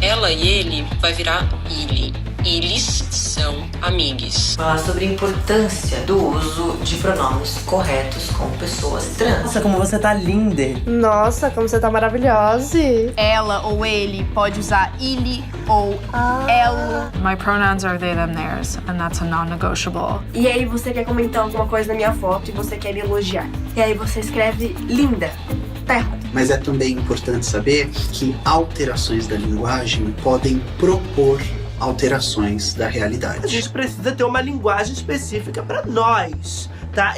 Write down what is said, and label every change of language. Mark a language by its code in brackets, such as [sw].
[pt] Ela e ele vai virar ele. Eles são amigos. Falar sobre a importância do uso de pronomes corretos com pessoas trans. Nossa, como você tá linda. Nossa, como você tá maravilhosa. Ela ou ele pode usar ele ou elo. [en] My pronouns are they, them, theirs, and that's a non-negotiable. [pt] E aí você quer comentar alguma coisa na minha foto e você quer me elogiar. E aí você escreve linda. Tá errado. Mas é também importante saber que alterações da linguagem podem propor alterações da realidade. A gente precisa ter uma linguagem específica para nós, tá?